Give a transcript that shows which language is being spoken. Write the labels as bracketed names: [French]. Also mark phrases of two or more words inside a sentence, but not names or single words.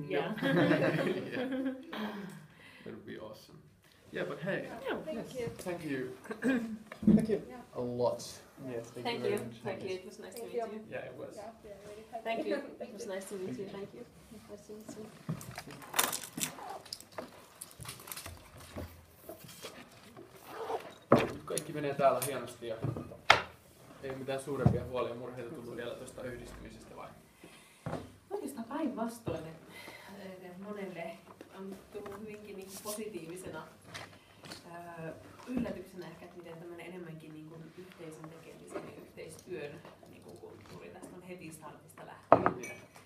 [English] No, yeah. Yeah. That would be awesome. Yeah, but hey, Thank you. thank you Thank you. Yeah. a lot. Yes, Thank very you. much. Thank you. It was nice to Thank meet you. you. Yeah, it was. Yeah, we are really happy. Thank you. It Thank was you. nice to meet you. Thank you. Nice to meet you. [Finnish] Nyt kaikki menee täällä hienosti ja ei mitään suurempia huolia murheita tullut vielä tuosta yhdistymisestä vai? Oikeastaan päinvastoin, että monelle on tullut hyvinkin niin positiivisena yllätyksenä ehkä, että miten tämmöinen enemmänkin niin kuin yhteisön tekemisen ja yhteistyön niin kuin kulttuuri tästä on heti startista lähtien